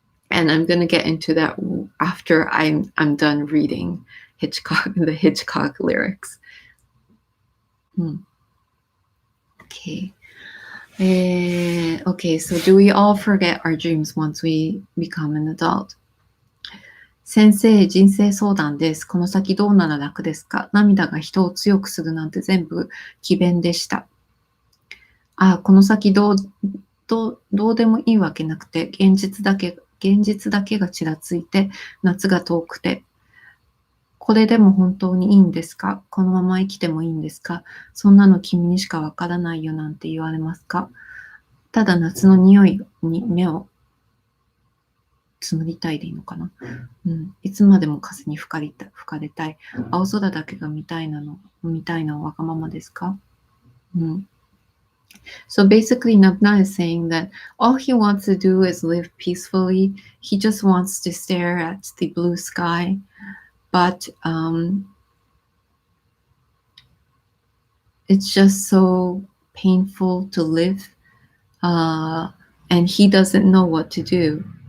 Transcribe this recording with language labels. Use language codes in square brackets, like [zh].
[en] And I'm going to get into that after I'm done reading the Hitchcock lyrics. Okay. Okay, so do we all forget our dreams once we become an adult? [ja] 先生、人生相談です。この先どうなら楽ですか？涙が人を強くするなんて全部詭弁でした。この先どうでもいいわけなくて、現実だけがちらついて、夏が遠くて、これでも本当にいいんですか？このまま生きてもいいんですか？そんなの君にしかわからないよなんて言われますか？ただ夏の匂いに目をつむりたいでいいのかな、いつまでも風に吹かれたい。青空だけが見たいのわがままですか？ [en] So basically, Nabna is saying that all he wants to do is live peacefully. He just wants to stare at the blue sky. But it's just so painful to live, and he doesn't know what to do.